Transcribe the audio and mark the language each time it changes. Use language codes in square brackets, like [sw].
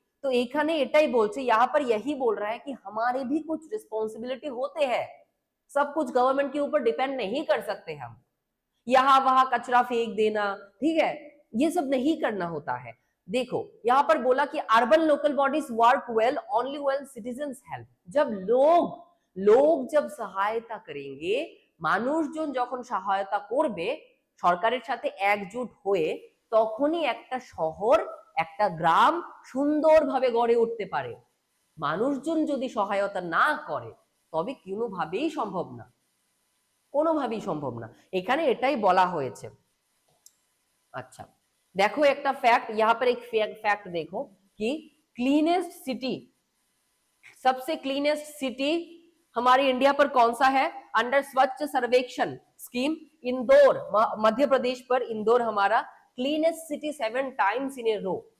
[hi] तो [bn] এখানে এটাই বলছে, [hi] यहाँ पर यही बोल रहा है कि हमारे भी कुछ रिस्पॉन्सिबिलिटी होते हैं, सब कुछ गवर्नमेंट के ऊपर डिपेंड नहीं कर सकते हम। यहाँ वहां कचरा फेंक देना, ठीक है, ये सब नहीं करना होता है। देखो यहाँ पर बोला कि [en] Urban local bodies work well only when citizens help. [hi] जब लोग जब सहायता करेंगे, [bn] মানুষজন যখন সহায়তা করবে সরকারের সাথে একজোট হয়ে, তখনই একটা শহর একটা গ্রাম সুন্দরভাবে গড়ে উঠতে পারে। মানুষজন যদি সহায়তা না করে তবে কোনোভাবেই সম্ভব না, কোনোভাবেই সম্ভব না। এখানে এটাই বলা হয়েছে। [hi] अच्छा, देखो एक फैक्ट, यहाँ पर एक फैक्ट देखो कि क्लीनेस्ट सिटी, सबसे क्लीनेस्ट सिटी हमारी इंडिया पर कौन सा है? अंडर स्वच्छ सर्वेक्षण स्कीम इंदौर, मध्य प्रदेश पर इंदौर हमारा cleanest city [en] 7 times in a row.